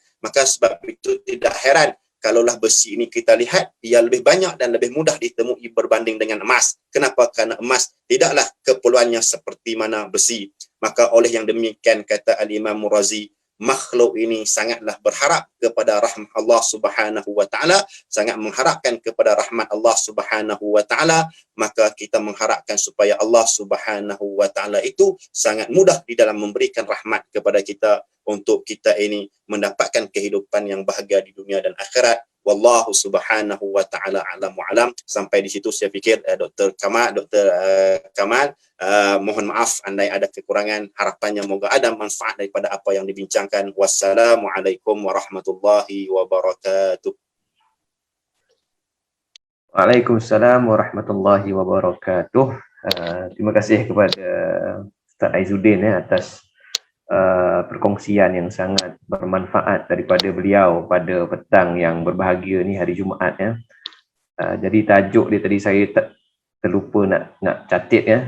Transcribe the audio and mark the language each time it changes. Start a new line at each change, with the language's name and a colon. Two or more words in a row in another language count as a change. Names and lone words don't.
Malay: Maka sebab itu tidak heran kalaulah besi ini kita lihat, ia lebih banyak dan lebih mudah ditemui berbanding dengan emas. Kenapa? Kerana emas tidaklah keperluannya seperti mana besi. Maka oleh yang demikian, kata Al-Imam Razi, makhluk ini sangatlah berharap kepada rahmat
Arabic: الله سبحانه وتعالى,
Malay: sangat mengharapkan kepada rahmat
Arabic: الله سبحانه وتعالى.
Malay: Maka kita mengharapkan supaya
Arabic: الله سبحانه وتعالى
Malay: itu sangat mudah di dalam memberikan rahmat kepada kita, untuk kita ini mendapatkan kehidupan yang bahagia di dunia dan akhirat.
Arabic: والله سبحانه وتعالى أعلم وأعلم.
Malay: Sampai di situ saya fikir Dr. Kamal, mohon maaf andai ada kekurangan. Harapannya moga ada manfaat daripada apa yang dibincangkan.
Arabic: والسلام عليكم ورحمة الله وبركاته. وعليكم السلام ورحمة الله وبركاته.
Malay: Terima kasih kepada Ustaz Aizuddin atas perkongsian yang sangat bermanfaat daripada beliau pada petang yang berbahagia ni, hari Jumaat ya. Jadi tajuk dia tadi saya terlupa nak catat ya.